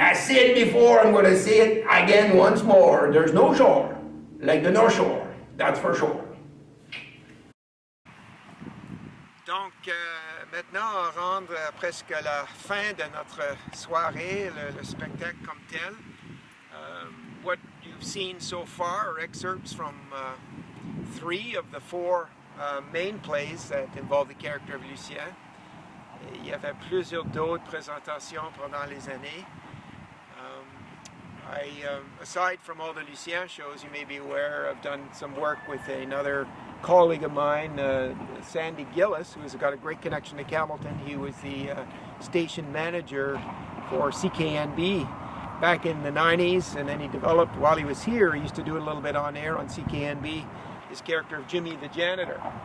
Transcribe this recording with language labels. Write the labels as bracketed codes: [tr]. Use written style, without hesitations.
[en] I said it before, I'm going to say it again once more. There's no shore like the North Shore, that's for sure. [fr] Donc, maintenant, on rentre presque à la fin de notre soirée, le spectacle comme tel. [en] What you've seen so far are excerpts from 3 of the 4 main plays that involve the character of Lucien. [fr] Il y avait plusieurs d'autres présentations pendant les années. [en] Aside from all the Lucien shows, you may be aware, I've done some work with another colleague of mine, Sandy Gillis, who's got a great connection to Campbellton. He was the station manager for CKNB back in the 90s, and then he developed, while he was here, he used to do it a little bit on air on CKNB, his character of Jimmy the janitor.